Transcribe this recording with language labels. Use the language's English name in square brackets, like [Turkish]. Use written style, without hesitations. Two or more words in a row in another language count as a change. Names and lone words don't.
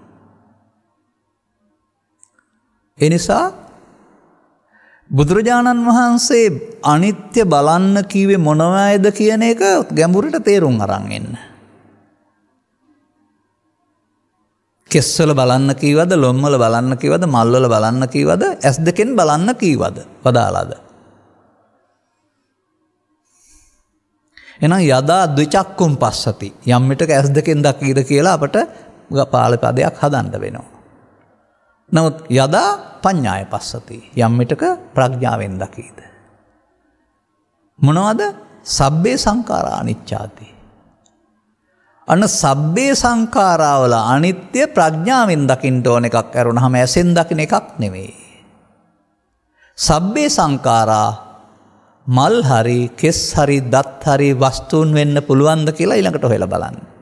[Sinhala] ඒ නිසා බුදුරජාණන් වහන්සේ අනිත්‍ය බලන්න කිව්වේ මොනවයිද කියන එක ගැඹුරට තේරුම් අරන් එන්න. කෙස්වල බලන්න කීවද, ලොම්වල බලන්න කීවද, මල්වල බලන්න කීවද, ඇස් දෙකෙන් බලන්න කීවද වදාලාද? එහෙනම් [Pali] යදා ද්විචක්කුම් පස්සති [Sinhala] යම් විටක ඇස් දෙකෙන් දකීද කියලා අපට පාළි පදයක් හදන්න වෙනවා. නමුත් [Pali] යදා පඤ්ඤාය පස්සති [Sinhala] යම් විටක ප්‍රඥාවෙන් දකීද. [Pali] මොනවද? සබ්බේ සංඛාරා අනිච්චාති. [Sinhala] අන්න [Pali] සබ්බේ සංඛාරාවල [Sinhala] අනිත්‍ය ප්‍රඥාවෙන් දකින්න ඕන එකක් අරුණාම ඇසෙන් දකින්න එකක් නෙවෙයි. [Pali] සබ්බේ සංඛාරා [Sinhala] මල් හරි කෙස් හරි දත් හරි වස්තුන් වෙන්න පුළුවන්ද කියලා ඊළඟට හොයලා බලන්න.